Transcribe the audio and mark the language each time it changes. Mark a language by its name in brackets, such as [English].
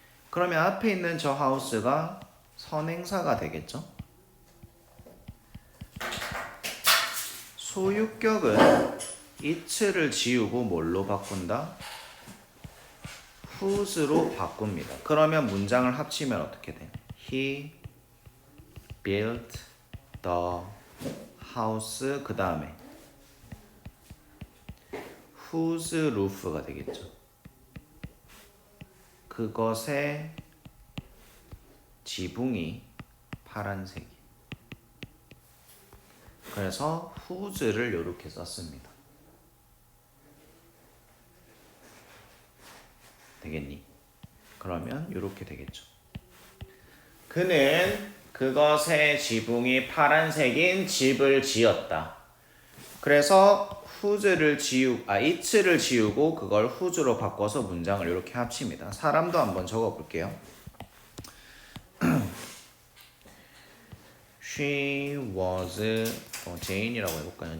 [Korean] 그러면 앞에 있는 저 하우스가 선행사가 되겠죠? 소유격은 it를 지우고 뭘로 바꾼다? whose로 바꿉니다. 그러면 문장을 합치면 어떻게 돼? [English] He built the house [Korean] 그 다음에 [English] whose roof가 되겠죠. [Korean] 그것의 지붕이 파란색이. 그래서 whose를 이렇게 썼습니다. 되겠니? 그러면 이렇게 되겠죠. 그는 그것의 지붕이 파란색인 집을 지었다. 그래서 whose를 it를 지우고 그걸 whose로 바꿔서 문장을 이렇게 합칩니다. 사람도 한번 적어볼게요. [English] She was [Korean] Jane이라고 해볼까요?